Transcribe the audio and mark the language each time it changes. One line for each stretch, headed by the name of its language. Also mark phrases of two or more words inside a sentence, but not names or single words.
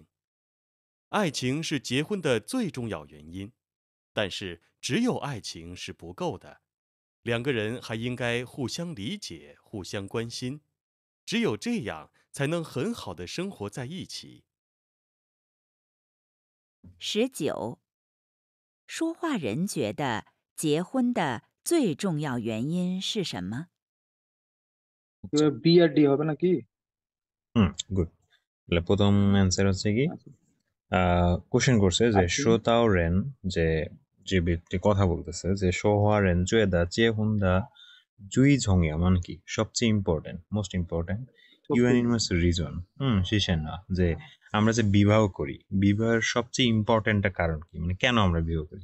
Chinese: 爱情是结婚的最重要原因，但是只有爱情是不够的，两个人还应该互相理解、互相关心，只有这样才能很好的生活在一起。 19，说话人觉得结婚的最重要原因是什么？
Bangla: বি আর ডি হবে নাকি? গুড। তাহলে প্রথম অ্যান্সার হচ্ছে কি, কোশ্চেন করছে যে শ্রোতাও রেন, যে ব্যক্তি কথা বলতেছে যে
Chinese: 说话人觉得结婚的最重要
Bangla: মানে কি সবচেয়ে ইম্পর্টেন্ট,
English: most important
Bangla: ইউএনইনমাস রিজন
Chinese: 是什么,
Bangla: যে আমরা যে বিবাহ করি, বিবাহের সবচেয়ে ইম্পর্টেন্টটা কারণ কি, মানে কেন আমরা বিবাহ করি।